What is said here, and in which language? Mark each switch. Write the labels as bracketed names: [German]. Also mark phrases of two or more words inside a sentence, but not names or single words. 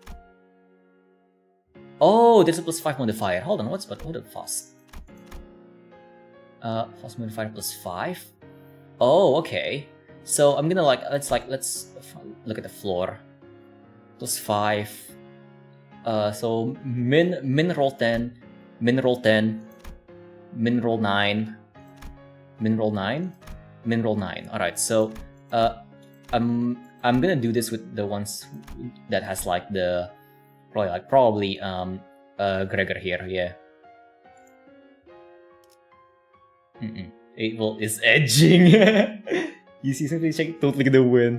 [English] Oh, there's a plus 5 modifier. Hold on, what the fast? Fast modifier plus 5. Oh, okay. So I'm gonna let's look at the floor. Plus 5. So min roll 10, min roll 10, min roll 9, min roll 9, min roll 9. All right. So I'm gonna do this with the ones that has like the probably Gregor here. Yeah. 8-ball is edging. You see something check totally gonna win.